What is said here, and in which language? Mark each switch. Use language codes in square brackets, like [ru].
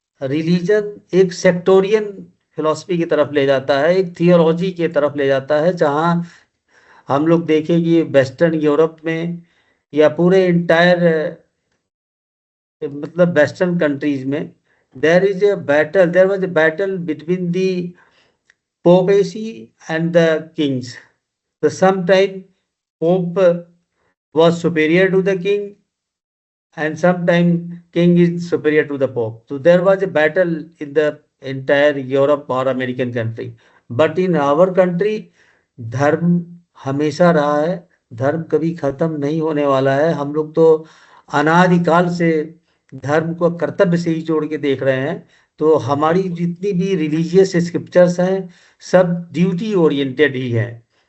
[hi] Religion एक सेक्टोरियन philosophy की तरफ ले जाता है, एक थियोलॉजी की तरफ ले जाता है, जहाँ हम लोग देखें कि वेस्टर्न यूरोप में या पूरे इंटायर मतलब वेस्टर्न कंट्रीज में [en] There was a battle between the papacy and the kings. तो sometime pope was superior to the king, and sometime king is superior to the pope. So there was a battle in the entire Europe or American country. But in our country, [hi] धर्म हमेशा रहा है, धर्म कभी खत्म नहीं होने वाला है। हम लोग तो अनादिकाल से धर्म को कर्तव्य से ही जोड़ के देख रहे हैं। तो हमारी जितनी भी रिलीजियस स्क्रिप्चर्स हैं, सब ड्यूटी ओरिएंटेड ही हैं।